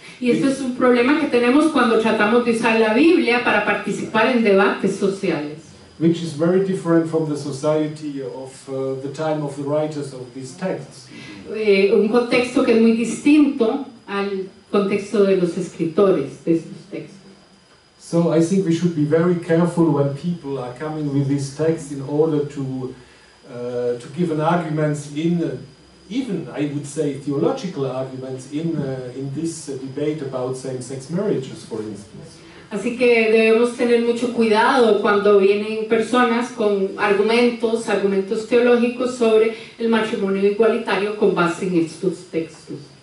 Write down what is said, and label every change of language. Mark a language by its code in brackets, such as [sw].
[es] Y este es un problema que tenemos cuando tratamos de usar la Biblia para participar en debates sociales. [en] Which is very different from the society of the time of the writers of these texts. [es] Un contexto que es muy distinto al contexto de los escritores de estos textos. [en] So I think we should be very careful when people are coming with these texts in order to give an arguments even I would say theological arguments in this debate about same-sex marriages, for instance. [es] Así que debemos tener mucho cuidado cuando vienen personas con argumentos teológicos sobre el matrimonio igualitario con base en estos textos.